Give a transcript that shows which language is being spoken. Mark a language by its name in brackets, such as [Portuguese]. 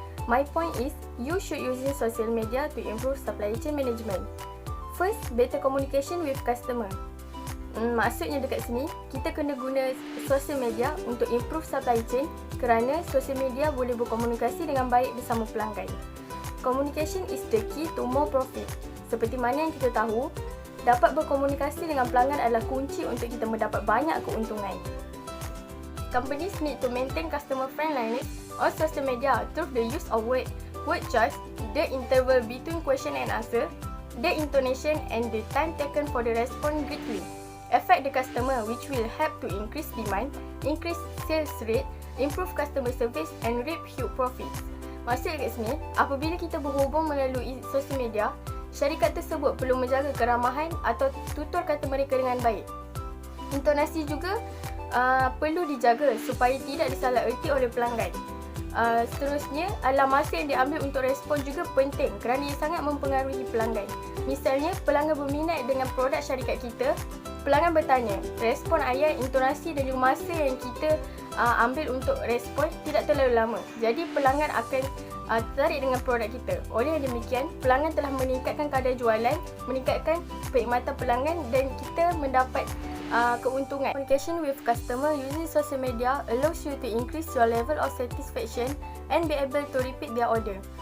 [English] My point is, you should use social media to improve supply chain management. First, better communication with customer. [Malay] Maksudnya dekat sini, kita kena guna social media untuk [English] improve supply chain [Malay] kerana social media boleh berkomunikasi dengan baik bersama pelanggan. [English] Communication is the key to more profit. [Malay] Seperti mana yang kita tahu, dapat berkomunikasi dengan pelanggan adalah kunci untuk kita mendapat banyak keuntungan. [English] Companies need to maintain customer friendliness on social media through the use of word choice, the interval between question and answer, the intonation, and the time taken for the response quickly. Affect the customer, which will help to increase demand, increase sales rate, improve customer service, and reap huge profits. [Malay] Maksud kat sini, apabila kita berhubung melalui sosial media, syarikat tersebut perlu menjaga keramahan atau tutur kata mereka dengan baik. Intonasi juga perlu dijaga supaya tidak disalaherti oleh pelanggan. Seterusnya adalah masa yang diambil untuk respon juga penting kerana ia sangat mempengaruhi pelanggan. Misalnya, pelanggan berminat dengan produk syarikat kita, pelanggan bertanya, respon ayat, intonasi dan juga masa yang kita ambil untuk respon tidak terlalu lama. Jadi pelanggan akan tertarik dengan produk kita. Oleh demikian, pelanggan telah meningkatkan kadar jualan, meningkatkan perkhidmatan pelanggan dan kita mendapat keuntungan. [English] Communication with customer using social media allows you to increase your level of satisfaction and be able to repeat their order.